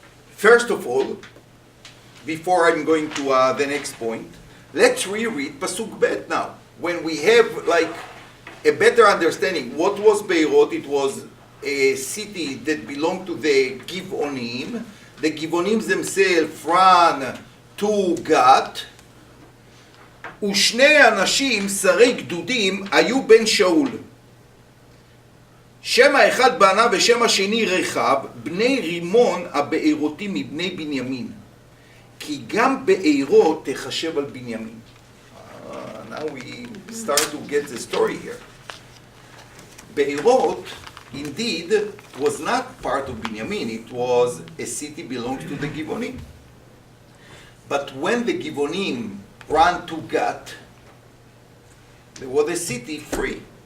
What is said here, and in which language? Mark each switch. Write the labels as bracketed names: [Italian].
[English] First of all, before I'm going to the next point, let's reread Pasuk Bet now. When we have like a better understanding, what was Beirut? It was a city that belonged to the Givonim. The Givonim themselves ran to Gat. [Hebrew] ושני אנשים שרי גדודים היו בן שאול. שם האחד בנה ושם השני רחב, בני רימון הבארותי מבני בנימין. כי גם בארות תחשב על בנימין. [English] Now we start to get the story here. Beirut, indeed, was not part of Binyamin. It was a city belonged to the Givonim. But when the Givonim ran to Gat, there was a city free.